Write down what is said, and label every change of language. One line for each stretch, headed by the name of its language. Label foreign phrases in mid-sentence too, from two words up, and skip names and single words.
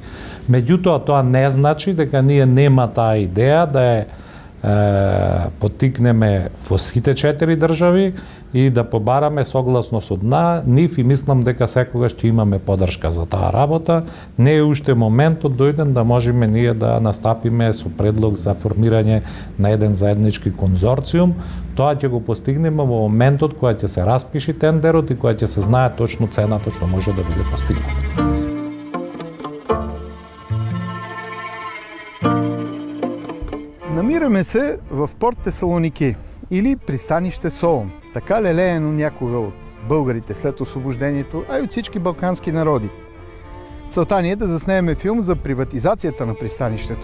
Macedonian: Меѓутоа, тоа не значи дека ние нема таа идеја да е поттикнеме во сите 4 држави и да побараме согласност од нив и мислам дека секогаш ќе имаме поддршка за таа работа. Не е уште моментот дојден да можеме ние да настапиме со предлог за формирање на еден заеднички конзорциум. Тоа ќе го постигнеме во моментот кога ќе се распиши тендерот и кога ќе се знае точно цената што може да биде постигната.
Bulgarian: Намираме се в порт Тесалоники или пристанище Солун, така лелеяно някога от българите след освобождението, а и от всички балкански народи. Целта ни е да заснемем филм за приватизацията на пристанището.